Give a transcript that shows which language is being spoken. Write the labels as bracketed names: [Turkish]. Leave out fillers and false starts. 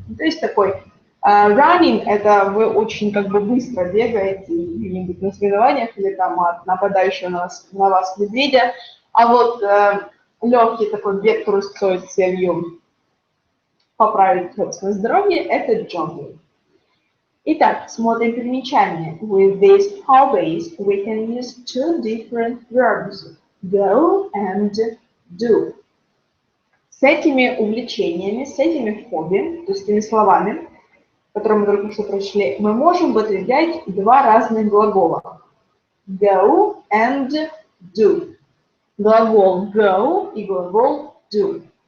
[Russian] То есть такой running – это вы очень быстро бегаете где-нибудь на соревнованиях или там от нападающего на вас медведя. А легкий такой бег трусцой с целью поправить собственное здоровье – это jogging. Итак, смотрим примечание. [English] With these hobbies, we can use two different verbs, go and do. [Russian] С этими увлечениями, с этими хобби, то есть этими словами, которые мы только что прочли, мы можем употреблять два разных глагола. [English] Go and do. [Russian] Глагол go и глагол do.